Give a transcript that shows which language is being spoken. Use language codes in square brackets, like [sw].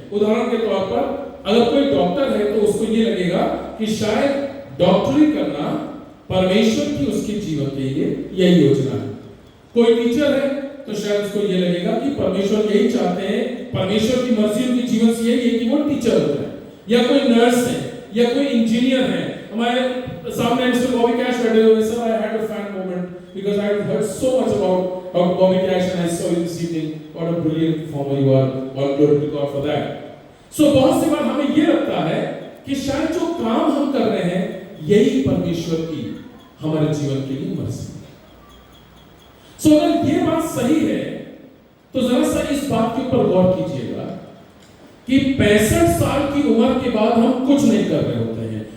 [hi] उदाहरण के तौर पर अगर कोई डॉक्टर है तो उसको ये लगेगा कि शायद डॉक्टरी करना परमेश्वर की उसके जीवन के लिए यही योजना है। कोई टीचर है तो शायद उसको ये लगेगा कि परमेश्वर यही चाहते हैं, परमेश्वर की मर्जी उनके जीवन से यही है कि वो टीचर हो जाए। या कोई नर्स है या कोई इंजीनियर है। हमारे सामने मिस्टर बॉबी कैश बैठे हुए sir, [en] I had a fan moment because I heard so much about Bobby Cash and I saw you this evening. What a brilliant performer you are. All glory to God for that. [hi] So बहुत सी बार हमें ये लगता है कि शायद जो काम हम कर रहे हैं यही परमेश्वर की हमारे जीवन के लिए मर्जी है। So अगर ये बात सही है तो जरा सा इस बात के ऊपर गौर कीजिएगा कि 65 साल की उम्र के बाद हम कुछ नहीं कर रहे होते हैं।